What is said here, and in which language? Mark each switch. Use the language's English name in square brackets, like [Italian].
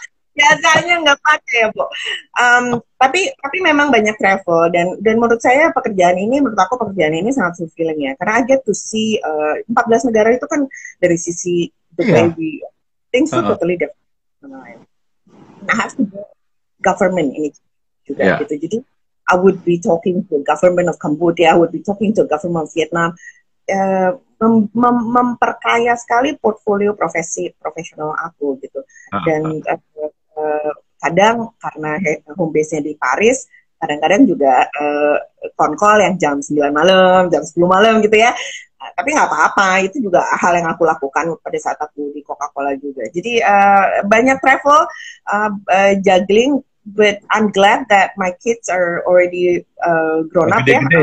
[Indonesian] Biasanya nggak pakai ya, Bu. Tapi memang banyak travel dan menurut saya pekerjaan ini sangat fulfilling ya, karena [English] I get to see [Indonesian] 14 negara itu kan dari sisi [English] the way we things totally different. [Indonesian] Nah, government ini juga gitu. Jadi [English] I would be talking to government of Cambodia, I would be talking to government of Vietnam. [Indonesian] Memperkaya sekali portfolio profesional aku gitu. Dan kadang karena home base-nya di Paris, kadang-kadang juga phone-call yang jam 9 malam, jam 10 malam gitu ya. Tapi nggak apa-apa, itu juga hal yang aku lakukan pada saat aku di Coca-Cola juga. Jadi banyak [English] travel, juggling, but I'm glad that my kids are already grown up ya.